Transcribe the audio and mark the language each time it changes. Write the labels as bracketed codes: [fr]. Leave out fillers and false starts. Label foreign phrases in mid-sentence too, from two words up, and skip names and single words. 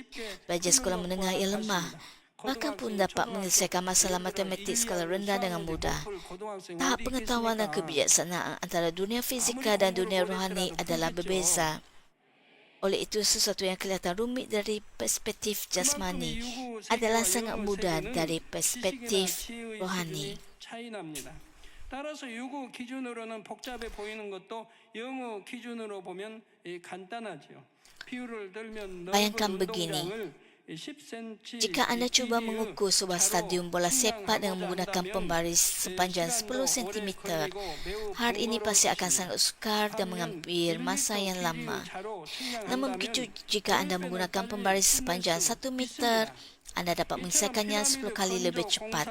[ms] Pelajar sekolah menengah yang lemah bahkan pun dapat menyelesaikan masalah matematik skala rendah dengan mudah. Tahap pengetahuan dan kebijaksanaan antara dunia fizika dan dunia rohani adalah berbeza. Oleh itu, sesuatu yang kelihatan rumit dari perspektif jasmani adalah sangat mudah dari perspektif rohani. [ko] 따라서 유구 기준으로는 복잡해 보이는 것도 영어 기준으로 보면 간단하지요. 비율을 들면 [ms] Bayangkan begini, jika anda cuba mengukur sebuah stadium bola sepak dengan menggunakan pembaris sepanjang 10 cm, hal ini pasti akan sangat sukar dan mengambil masa yang lama. Namun begitu jika anda menggunakan pembaris sepanjang 1 meter, anda dapat menyelesaikannya 10 kali lebih cepat.